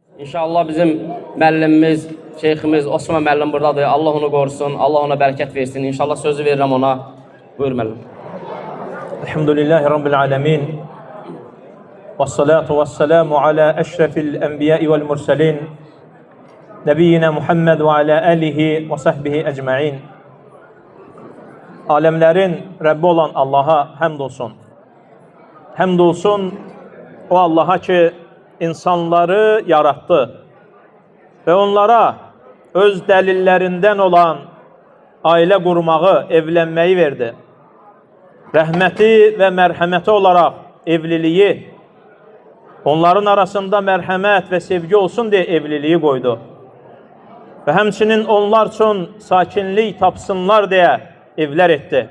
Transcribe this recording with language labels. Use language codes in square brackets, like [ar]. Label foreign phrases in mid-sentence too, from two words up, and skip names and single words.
[az] İnşallah bizim müəllimimiz, şeyximiz Osman müəllim buradadır. Allah onu qorusun, Allah ona bərəkət versin. İnşallah sözü verirəm ona. Buyur müəllim. [ar] الحمد لله رب العالمين. والصلاة والسلام على أشرف الأنبياء والمرسلين. نبينا محمد وعلى آله وصحبه أجمعين. [az] Alemlerin Rabbi olan Allah'a həmd olsun. Həmd olsun o Allah'a ki insanları yarattı ve onlara öz dəlillərindən olan ailə qurmağı, evlənməyi verdi. Rəhməti və mərhəməti olaraq evliliyi, onların arasında mərhəmət və sevgi olsun deyə evliliyi qoydu. Və həmçinin onlar üçün sakinlik tapsınlar deyə evlər etdi.